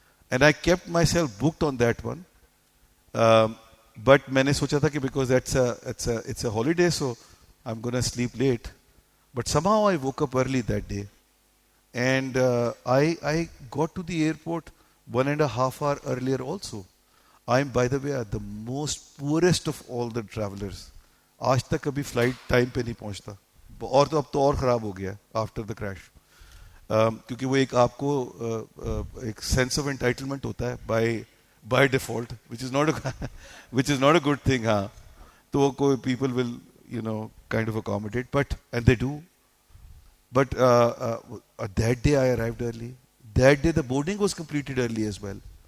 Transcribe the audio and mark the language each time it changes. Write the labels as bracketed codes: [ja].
[en] And I kept myself booked on that one. But [hi] मैंने सोचा था कि [en] because it's a holiday, so I'm going to sleep late. But somehow I woke up early that day. And I got to the airport 1.5 hours earlier also. I'm, by the way, the most poorest of all the travelers. [hi] आज तक कभी flight time पे नहीं पहुंचता. और तो अब तो और खराब हो गया [en] after the crash. [hi] क्योंकि वो एक आपको एक [en] sense of entitlement [hi] होता है [en] by default, which is not a good thing, हाँ. तो people will, kind of accommodate, and they do. But that day I arrived early. That day the boarding was completed early as well.